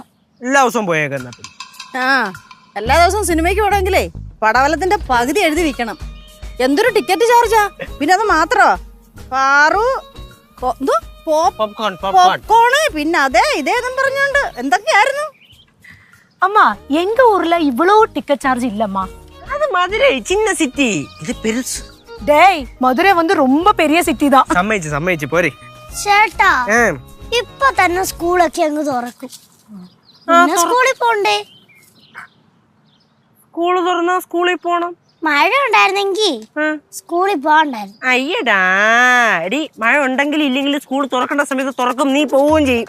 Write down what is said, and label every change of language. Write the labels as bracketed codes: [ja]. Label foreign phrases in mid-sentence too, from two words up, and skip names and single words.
[ml] എല്ലാ ദിവസവും പോയേക്കുന്ന എല്ലാ ദിവസവും സിനിമയ്ക്ക് പോകണമെങ്കിലേ പടവലത്തിന്റെ പകുതി എഴുതി വിൽക്കണം. എന്തൊരു [en] ticket charge-ആ! [ml] പിന്നെ അത് മാത്രോ പോപ്കോണ്, പിന്നെ അതെ ഇതേതും പറഞ്ഞോണ്ട് എന്തൊക്കെയായിരുന്നു. [ta] அம்மா எங்க ஊர்ல இவ்வளோ [en] ticket charge [ta] இல்லம்மா. அது மதுரை சின்ன சிட்டி, இது பெருசு. டேய், மதுரை வந்து ரொம்ப பெரிய சிட்டி தான். [ml] സമ്മതിച്ചു പോരെ. ചേട്ടാ, ഇപ്പൊ തന്നെ സ്കൂളൊക്കെ അങ്ങ് തുറക്കും. സ്കൂളിൽ പോണ്ടേ? സ്കൂള് തുറന്നാ സ്കൂളിൽ പോണം. മഴ ഉണ്ടായിരുന്നെങ്കി സ്കൂളിൽ പോകണ്ടായിരുന്നു. അയ്യടാ എടി, മഴ ഉണ്ടെങ്കിലും ഇല്ലെങ്കിലും സ്കൂൾ തുറക്കേണ്ട സമയത്ത് തുറക്കും, നീ പോവുകയും ചെയ്യും.